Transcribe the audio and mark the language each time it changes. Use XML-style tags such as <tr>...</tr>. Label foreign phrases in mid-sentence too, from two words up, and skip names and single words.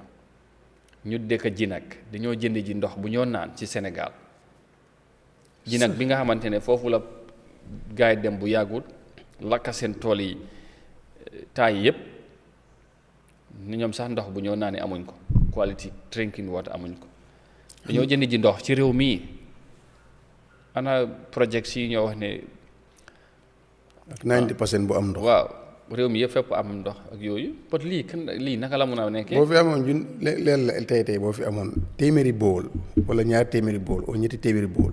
<wo>ñu dëkk Jinak dañoo jënd ji ndox bu ñoo naan ci Sénégal Jinak bi nga xamante ne foofu la gaay dem bu yàggul lakka seen tool yi temps yi yëpp ni ñoom sax ndox bu ñoo naanee amuñ ko</wo> <en>quality drinking water</en> <wo>amuñ ko dañoo jënd ji ndox ci réew mii ana projets yi ñoo wax ne ak 90% bu am ndox waaw réew mi yëpp fépp am ndox ak yooyu pot lii naka la mun a nekkee. boo fi amoon leen la tey boo fi amoon téeméeri bool wala ñaar téeméeri bool wala ñetti téeméeri bool.</wo>